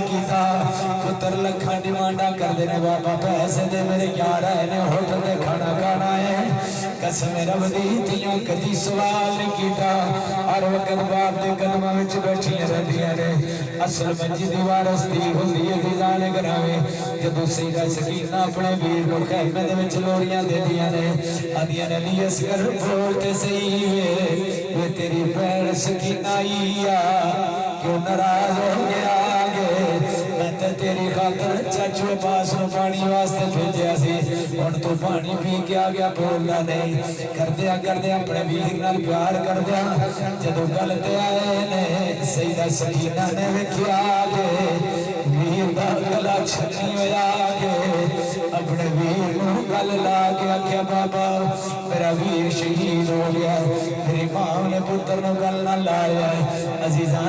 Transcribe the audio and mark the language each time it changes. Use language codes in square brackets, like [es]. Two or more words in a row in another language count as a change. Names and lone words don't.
[pa] کیتا پتر لکھاں ڈیمانڈا کر دے نے بابا پیسے دے میرے یار آئے نے ہوٹل دے کھانا کھانا ہے قسم رب دی تیاں کدی سوال نہیں کیتا ہر وقت باپ دے قدماں وچ بیٹھیاں رہندیاں نے اصل منجی دی وارث دی ہوندی ہے عزیزان گرامی جدو سیدہ سکینہ اپنے ویر نو خیمے دے وچ لوڑیاں دے دیاں نے آدیاں نے علی اصغر بولتے صحیح وے تیری بہن سکینہ آئی کیوں ناراض ہو گیا آگے میں تے تیری خاطر چاچو پاس میں پانی واسطے بھیجا سی ہن تو پانی پی کے آ گیا بولنا نہیں کردیا کردیا اپنے ویر نال پیار کردیا جدوں گل تے آئے نے سیدہ سکینہ نے ویکھیا کے ویر دا گلا چھننی ہویا کے اپنے ویر نوں گل لا کے آکھیا بابا میرا ویر شہید ہو گیا میری ماں نے پتر نوں گل نہ لایا عزیزان